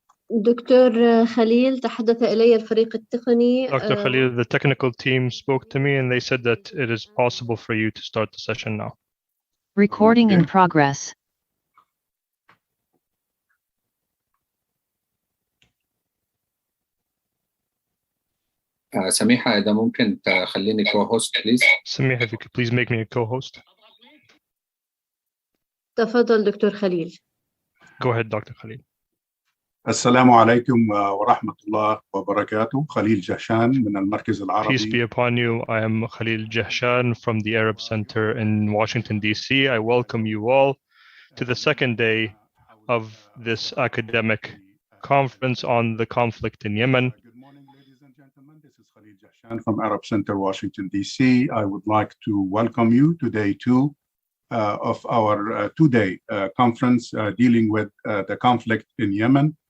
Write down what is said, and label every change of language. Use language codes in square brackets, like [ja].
[ar] دكتور خليل تحدث إلي الفريق التقني. [en] Dr. Khalil, the technical team spoke to me and they said that it is possible for you to start the session now. Recording in progress. [ar] سميحة إذا ممكن تخليني co-host please. [en] Samih, if you could please make me a co-host. [ar] تفضل دكتور خليل. [en] Go ahead, Dr. Khalil. [ar] السلام عليكم ورحمة الله وبركاته. خليل جهشان من المركز العربي. [en] Peace be upon you. I am Khalil Jahshan from the Arab Center in Washington, D.C. I welcome you all to the second day of this academic conference on the conflict in Yemen. Good morning, ladies and gentlemen. This is Khalil Jahshan from Arab Center, Washington, D.C. I would like to welcome you to day two of our two-day conference dealing with the conflict in Yemen.